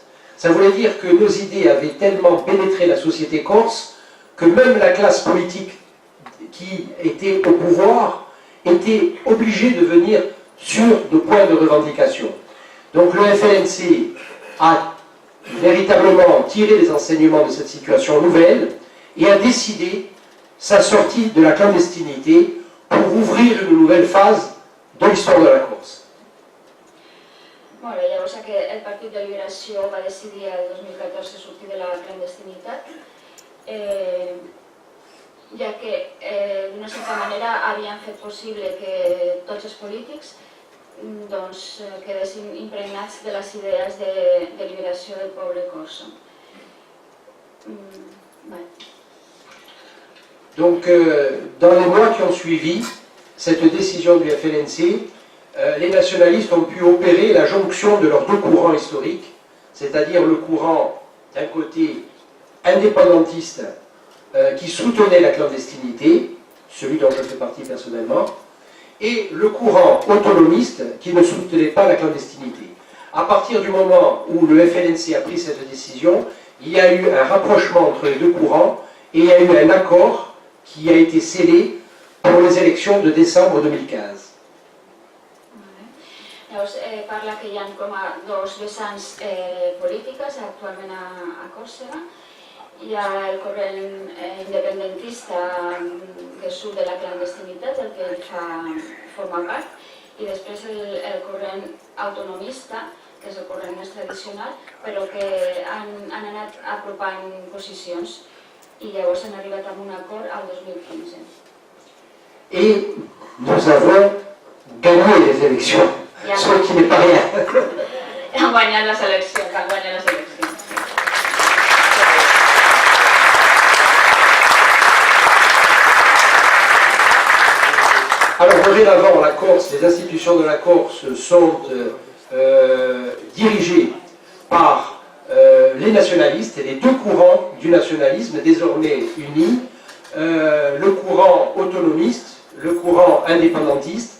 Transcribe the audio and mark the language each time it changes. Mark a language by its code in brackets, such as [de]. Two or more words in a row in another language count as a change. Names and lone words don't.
[fr] Ça voulait dire que nos idées avaient tellement pénétré la société corse que même la classe politique qui était au pouvoir était obligée de venir sur nos points de revendication. Donc le FLNC a véritablement tiré les enseignements de cette situation nouvelle et a décidé sa sortie de la clandestinité pour ouvrir une nouvelle phase de l'histoire de la Corse. [ca] Bueno, llavors el Partit de Liberació va decidir el 2014 sortir de la clandestinitat, ja que d'una certa manera havien fet possible que tots els polítics quedessin impregnats de les idees de liberació del poble corso. [fr] Donc, dans les mois qui ont suivi cette décision du FLNC, les nationalistes ont pu opérer la jonction de leurs deux courants historiques, c'est-à-dire le courant d'un côté indépendantiste qui soutenait la clandestinité, celui dont je fais partie personnellement, et le courant autonomiste qui ne soutenait pas la clandestinité. À partir du moment où le FLNC a pris cette décision, il y a eu un rapprochement entre les deux courants et il y a eu un accord qui a été scellé pour les élections de décembre 2015. [ca] Llavors, parla que hi ha com a dos vessants polítiques actualment a Còrsega. Hi ha el corrent independentista que surt de la clandestinitat, el que forma part, i després el corrent autonomista, que és el corrent més tradicional, però que han anat apropant posicions i llavors han arribat a un acord al 2015. [fr] Et nous avons gagné les élections. Ce qui n'est pas rien. [ca] Han guanyat les eleccions, han guanyat les eleccions. [fr] Alors, dorénavant, la Corse, les institutions de la Corse sont dirigées par les nationalistes et les deux courants du nationalisme désormais unis, le courant autonomiste, le courant indépendantiste.